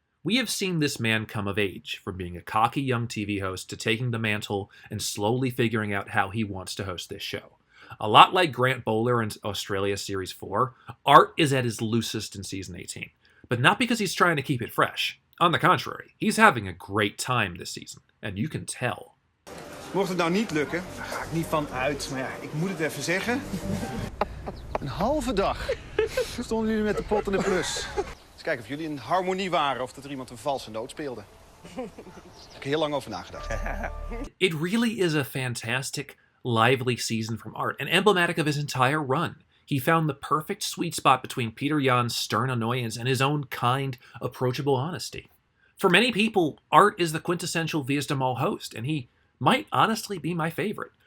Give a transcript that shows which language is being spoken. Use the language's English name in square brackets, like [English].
[English] We have seen this man come of age, from being a cocky young TV host to taking the mantle and slowly figuring out how he wants to host this show. A lot like Grant Bowler in Australia Series 4, Art is at his loosest in Season 18, but not because he's trying to keep it fresh. On the contrary, he's having a great time this season, and you can tell. [Dutch] Mocht het nou niet lukken, daar ga ik niet van uit. Maar ja, ik moet het even zeggen. Een halve dag stonden jullie met de pot en de plus. Eens kijken of jullie in harmonie waren of dat er iemand een valse noot speelde. Daar heb ik heel lang over nagedacht. [English] It really is a fantastic, lively season from Art, and emblematic of his entire run. He found the perfect sweet spot between Peter Jan's stern annoyance and his own kind, approachable honesty. For many people, Art is the quintessential Vies de Mol host, and he might honestly be my favorite.